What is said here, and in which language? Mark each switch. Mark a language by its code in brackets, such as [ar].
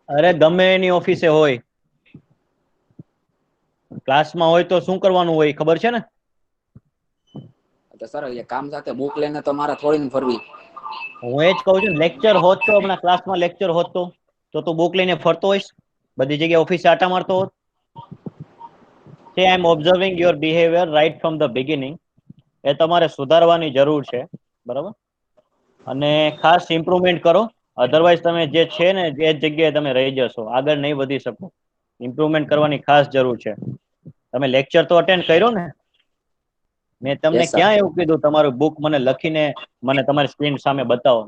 [gu] અરે ગમે એની ઓફિસે હોય, ક્લાસમાં હોય તો શું કરવાનું હોય ખબર છે ને? તો સર એ કામ સાથે બુક લઈને તો મારે થોડી ફરવી। હું એ જ કહું છું, લેક્ચર હોત તો હમણાં ક્લાસમાં લેક્ચર હોત તો તું બુક લઈને ફરતો હોઈશ, બધી જગ્યાએ ઓફિસે આટા મારતો હોત? [en] See, I am observing your behavior right from the beginning. [gu] એ તમારે સુધારવાની જરૂર છે, બરાબર? અને ખાસ ઇમ્પ્રુવમેન્ટ કરો, અધરવાઇઝ તમે જે છે ને એ જ જગ્યાએ તમે રહી જશો, આગળ નહીં વધી શકો। ઇમ્પ્રુવમેન્ટ કરવાની ખાસ જરૂર છે। તમે લેક્ચર તો અટેન્ડ કર્યો ને? મેં તમને [en] Yes sir. [gu] ક્યાં એવું કીધું તમારું બુક મને લખીને મને તમારી સ્ક્રીન સામે બતાવો?